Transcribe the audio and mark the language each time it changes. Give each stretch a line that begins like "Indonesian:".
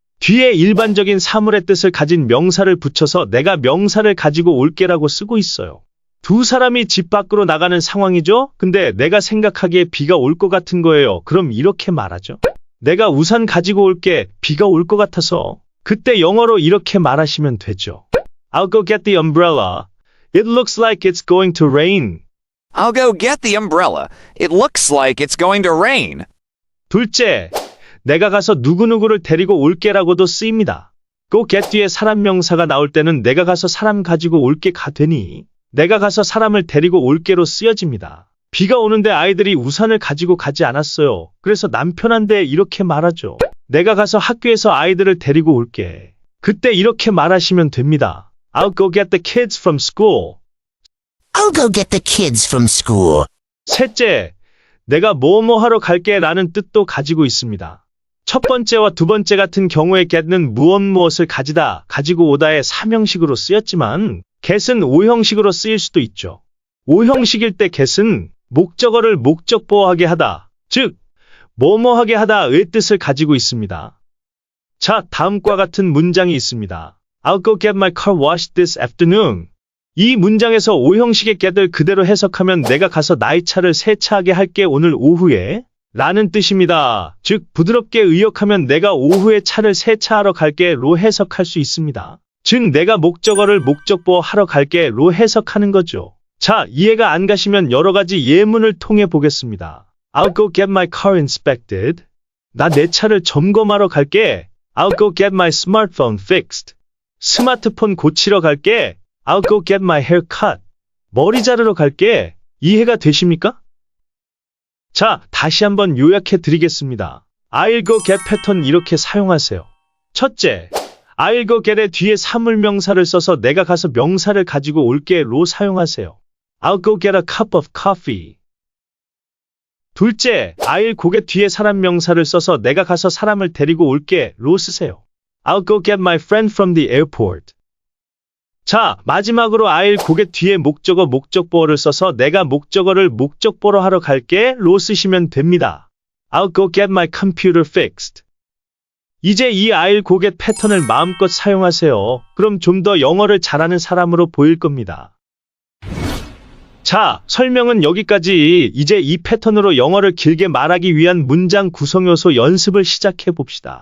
Korean: 뒤에 일반적인 사물의 뜻을 가진 명사를 붙여서 내가 명사를 가지고 올게라고 쓰고 있어요. 두 사람이 집 밖으로 나가는 상황이죠? 근데 내가 생각하기에 비가 올 것 같은 거예요. 그럼 이렇게 말하죠. 내가 우산 가지고 올게. 비가 올 것 같아서. 그때 영어로 이렇게 말하시면 되죠.
English: I'll go get the umbrella. It looks like it's going to rain. I'll go get the umbrella. It looks like it's going to rain.
Korean: 둘째, 내가 가서 누구누구를 데리고 올게라고도 쓰입니다.
English: go get
Korean: 뒤에 사람 명사가 나올 때는 내가 가서 사람 가지고 올게가 되니 내가 가서 사람을 데리고 올게로 쓰여집니다. 비가 오는데 아이들이 우산을 가지고 가지 않았어요. 그래서 남편한테 이렇게 말하죠. 내가 가서 학교에서 아이들을 데리고 올게. 그때 이렇게 말하시면 됩니다.
English: I'll go get the kids from school. I'll go get the kids from school.
Korean: 셋째, 내가 뭐뭐 하러 갈게 라는 뜻도 가지고 있습니다. 첫 번째와 두 번째 같은 경우에 get는 무엇무엇을 가지다, 가지고 오다의 3형식으로 쓰였지만 get은 5형식으로 쓰일 수도 있죠. 5형식일 때 get은 목적어를 목적보호하게 하다, 즉 뭐뭐하게 하다의 뜻을 가지고 있습니다. 자, 다음과 같은 문장이 있습니다.
English: I'll go get my car washed this afternoon.
Korean: 이 문장에서 5형식의 get을 그대로 해석하면 내가 가서 나의 차를 세차하게 할게 오늘 오후에 라는 뜻입니다. 즉, 부드럽게 의역하면 내가 오후에 차를 세차하러 갈게 로 해석할 수 있습니다. 즉, 내가 목적어를 목적보호 하러 갈게 로 해석하는 거죠. 자, 이해가 안 가시면 여러 가지 예문을 통해 보겠습니다.
English: I'll go get my car inspected.
Korean: 나 내 차를 점검하러 갈게.
English: I'll go get my smartphone fixed.
Korean: 스마트폰 고치러 갈게.
English: I'll go get my hair cut.
Korean: 머리 자르러 갈게. 이해가 되십니까? 자, 다시 한번 요약해 드리겠습니다.
English: I'll go get
Korean: 패턴 이렇게 사용하세요. 첫째,
English: I'll go get
Korean: 의 뒤에 사물 명사를 써서 내가 가서 명사를 가지고 올게 로 사용하세요.
English: I'll go get a cup of coffee.
Korean: 둘째,
English: I'll go get
Korean: 뒤에 사람 명사를 써서 내가 가서 사람을 데리고 올게 로 쓰세요.
English: I'll go get my friend from the airport.
Korean: 자, 마지막으로
English: I'll go get
Korean: 뒤에 목적어 목적보어를 써서 내가 목적어를 목적보로 하러 갈게 로 쓰시면 됩니다.
English: I'll go get my computer fixed.
Korean: 이제 이
English: I'll go get
Korean: 패턴을 마음껏 사용하세요. 그럼 좀 더 영어를 잘하는 사람으로 보일 겁니다. 자, 설명은 여기까지. 이제 이 패턴으로 영어를 길게 말하기 위한 문장 구성 요소 연습을 시작해 봅시다.